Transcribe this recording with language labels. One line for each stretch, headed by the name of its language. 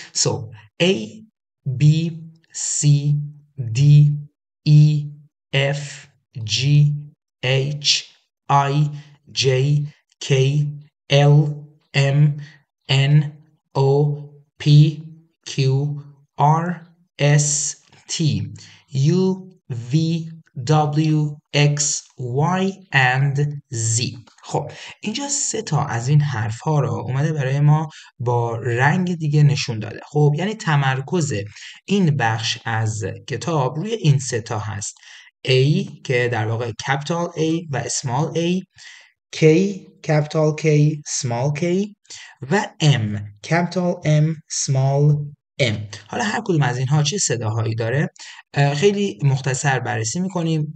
English: So A B C D E F G H I J K L M N O P Q R S T U V W X Y and Z.
Persian: خب اینجا سه تا از این حرف ها رو اومده برای ما با رنگ دیگه نشون داده. خب یعنی تمرکز این بخش از کتاب روی این سه تا هست. A که در واقع capital A و small a، K capital K small k و M capital M small m. حالا هر کدوم از اینها چه صداهایی داره خیلی مختصر بررسی میکنیم.